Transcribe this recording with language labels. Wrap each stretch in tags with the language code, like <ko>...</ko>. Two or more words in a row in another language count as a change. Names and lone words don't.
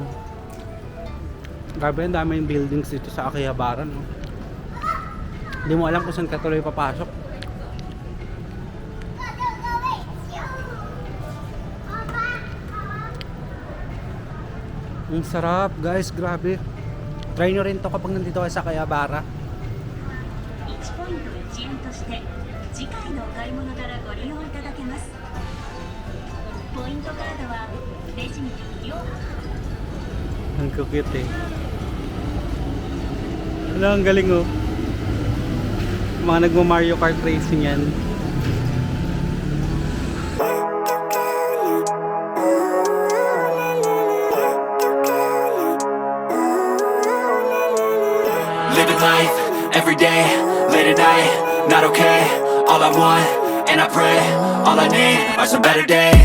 <tl>Grabe, ang dami yung buildings dito sa Akihabara no? Hindi mo alam kung saan ka tuloy papasok. Ang sarap guys, grabe. Try nyo rin to kapag nandito kayo sa Akihabara.</tl> <ja>1ポイント1円として次回のお買い物からご利用いただけます。ポイントカードはレジにて無料。</ja> <tl>Ang cute eh. Wala, ang galing oh. Mga nagmo-Mario Kart racing yan.</tl> <en>Living life, everyday, late at night, not okay. All I want, and I pray, all I need are some better days.</en>